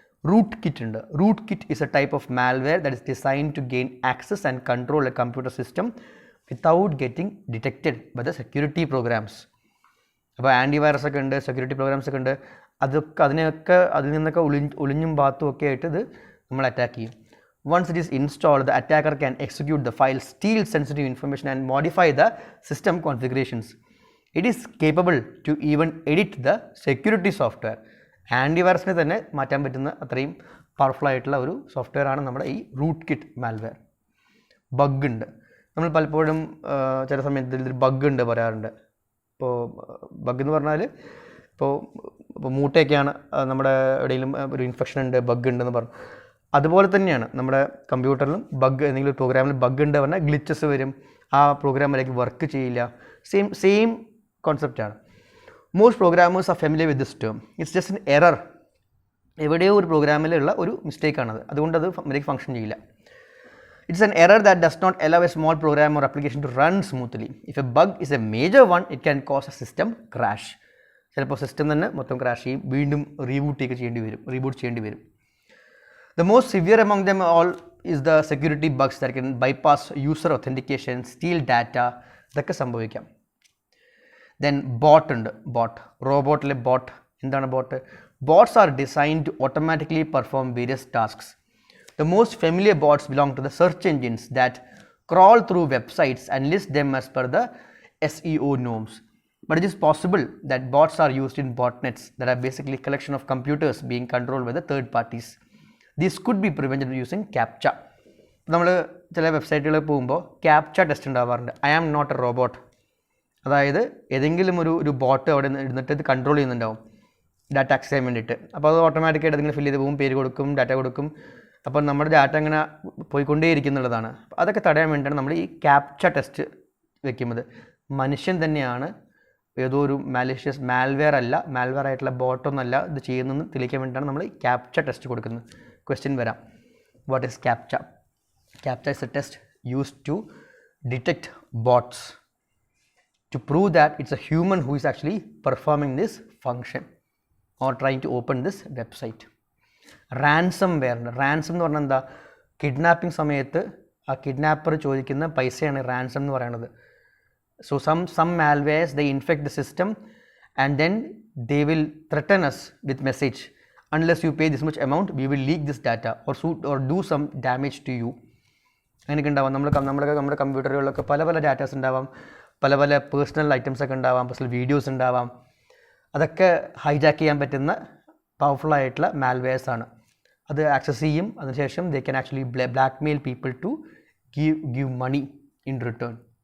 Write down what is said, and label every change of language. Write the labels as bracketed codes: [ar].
[en] Root kit ഉണ്ട്. Root kit is a type of malware that is designed to gain access and control a computer system without getting detected by the security programs. [ml] അപ്പോൾ antivirus ഒക്കെ ഉണ്ട്, security programmes ഒക്കെ ഉണ്ട്. അതിൽ നിന്നൊക്കെ ഒളിഞ്ഞും പാത്തും ഒക്കെ ആയിട്ട് ഇത് നമ്മൾ അറ്റാക്ക് ചെയ്യും. [en] Once it is installed, the attacker can execute the file, steal sensitive information and modify the system configurations. It is capable to even edit the security software. [ml] ആൻറ്റിവൈറസിനെ തന്നെ മാറ്റാൻ പറ്റുന്ന അത്രയും പവർഫുൾ ആയിട്ടുള്ള ഒരു സോഫ്റ്റ്വെയർ ആണ് നമ്മുടെ ഈ റൂട്ട് കിറ്റ് മാൽവെയർ. ബഗ് ഉണ്ട്. നമ്മൾ പലപ്പോഴും ചില സമയത്ത് ഇതിൽ ബഗ് ഉണ്ട് പറയാറുണ്ട്. ഇപ്പോൾ ബഗ് എന്ന് പറഞ്ഞാൽ ഇപ്പോൾ മൂട്ടയൊക്കെയാണ് നമ്മുടെ എവിടെയെങ്കിലും ഒരു ഇൻഫെക്ഷൻ ഉണ്ട്, ബഗ് ഉണ്ടെന്ന് പറഞ്ഞു. അതുപോലെ തന്നെയാണ് നമ്മുടെ കമ്പ്യൂട്ടറിലും ബഗ്, എന്തെങ്കിലും ഒരു പ്രോഗ്രാമിൽ ബഗ് ഉണ്ട് പറഞ്ഞാൽ ഗ്ലിച്ചസ് വരും, ആ പ്രോഗ്രാമിലേക്ക് വർക്ക് ചെയ്യില്ല. [en] Same കോൺസെപ്റ്റാണ്. Most programmers are familiar with this term. It's just an error. [ml] എവിടെയോ ഒരു പ്രോഗ്രാമിലുള്ള ഒരു മിസ്റ്റേക്കാണത്, അതുകൊണ്ട് അത് മര്യാദയ്ക്ക് ഫംഗ്ഷൻ ചെയ്യില്ല. [en] It's an error that does not allow a small program or application to run smoothly. If a bug is a major one, it can cause a system crash. [ml] ചിലപ്പോൾ system തന്നെ മൊത്തം ക്രാഷ് ചെയ്യും, വീണ്ടും reboot ചെയ്യേണ്ടി വരും. [en] The most severe among them all is the security bugs that can bypass user authentication, steal data. [ml] ഇതൊക്കെ സംഭവിക്കാം. [en] Then bot ഉണ്ട്. [ml] റോബോട്ടിലെ ബോട്ട്. എന്താണ് boat? [en] Bots are designed to automatically perform various tasks. The most familiar bots belong to the search engines that crawl through websites and list them as per the SEO norms. But it is possible that bots are used in botnets that are basically a collection of computers being controlled by the third parties. This could be prevented using CAPTCHA. [ml] നമ്മൾ ചില വെബ്സൈറ്റുകളിൽ പോകുമ്പോൾ captcha test ഉണ്ടാവാറുണ്ട്. [en] I am not a robot, [ml] അതായത് ഏതെങ്കിലും ഒരു boat അവിടെ ഇരുന്നിട്ട് ഇത് കൺട്രോൾ ചെയ്യുന്നുണ്ടാവും ഡാറ്റ ആക്സസ് ചെയ്യാൻ വേണ്ടിയിട്ട്. അപ്പോൾ അത് ഓട്ടോമാറ്റിക്കായിട്ട് അതിങ്ങനെ ഫില്ല് ചെയ്ത് പോകും, പേര് കൊടുക്കും, ഡാറ്റ കൊടുക്കും. അപ്പോൾ നമ്മുടെ ഡാറ്റ അങ്ങനെ പോയിക്കൊണ്ടേയിരിക്കുന്നുള്ളതാണ്. അതൊക്കെ തടയാൻ വേണ്ടിയിട്ടാണ് നമ്മൾ ഈ ക്യാപ്ച ടെസ്റ്റ് വെക്കുന്നത്. മനുഷ്യൻ തന്നെയാണ്, ഏതോ ഒരു മാലിഷ്യസ് മാൽവെയർ അല്ല, മാൽവെയർ ആയിട്ടുള്ള ബോട്ടൊന്നല്ല ഇത് ചെയ്യുന്നതെന്ന് തെളിയിക്കാൻ വേണ്ടിയിട്ടാണ് നമ്മൾ ഈ ക്യാപ്ച ടെസ്റ്റ് കൊടുക്കുന്നത്. [en] Question വരാം, what is captcha? CAPTCHA is a test used to detect bots to prove that it's a human who is actually performing this function or trying to open this website. [ml] Ransomware, ransom എന്ന് പറഞ്ഞാൽ എന്താ? Kidnapping സമയത്ത് ആ kidnapper ചോദിക്കുന്ന പൈസയാണ് ransom എന്ന് പറയുന്നത്. [en] So some malwares, they infect the system and then they will threaten us with message, unless you pay this much amount we will leak this data or do some damage to you. [ml] അങ്ങനെയൊക്കെ ഉണ്ടാവാം. നമ്മുടെ കമ്പ്യൂട്ടറുകളിലൊക്കെ പല പല datas ഉണ്ടാവാം, പല പല personal items ഒക്കെ ഉണ്ടാവാം, പേഴ്സണൽ വീഡിയോസ് ഉണ്ടാവാം. അതൊക്കെ ഹൈജാക്ക് ചെയ്യാൻ പറ്റുന്ന പവർഫുൾ ആയിട്ടുള്ള മാൽവെയർസ് ആണ്. അത് ആക്സസ് ചെയ്യും, അതിനുശേഷം [en] They can actually blackmail people to give money in return.